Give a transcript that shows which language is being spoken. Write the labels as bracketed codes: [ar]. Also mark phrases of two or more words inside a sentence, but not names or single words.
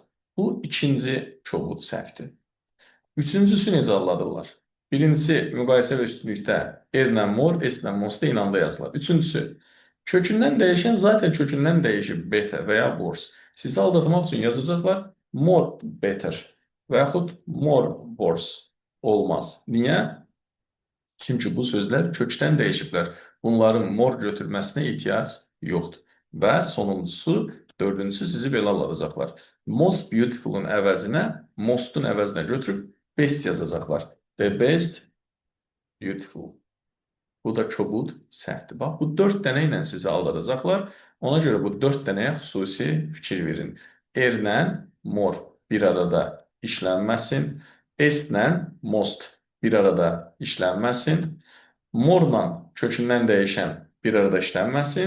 [az] Bu ikinci kobud səhvdir. Üçüncüsü necə anladılar? Birincisi, müqayisə və üstünlükdə erlə mor, s-lə most eyni anda yazılır. Üçüncüsü, kökündən dəyişən zaten kökündən dəyişib better və ya worse. Sizi aldatmaq üçün yazacaqlar [en] more better [az] və yaxud [en] more worse [az] olmaz. Niyə? Çünki bu sözlər kökdən dəyişiblər. Bunların more götürməsinə ehtiyac yoxdur. Və sonuncusu, dördüncüsü sizi belə alacaqlar. [en] Most beautiful'un [az] əvəzinə, most'un əvəzinə götürüb best yazacaqlar. [en] The best beautiful. [az] Bu da kobud səhvdir. Bax, bu 4 dənə ilə sizi aldadacaqlar. Ona görə bu 4 dənəyə xüsusi fikir verin. Erlə more bir arada işlənməsin. S-lə most bir arada işlənməsin. Morla kökündən dəyişən bir arada işlənməsin.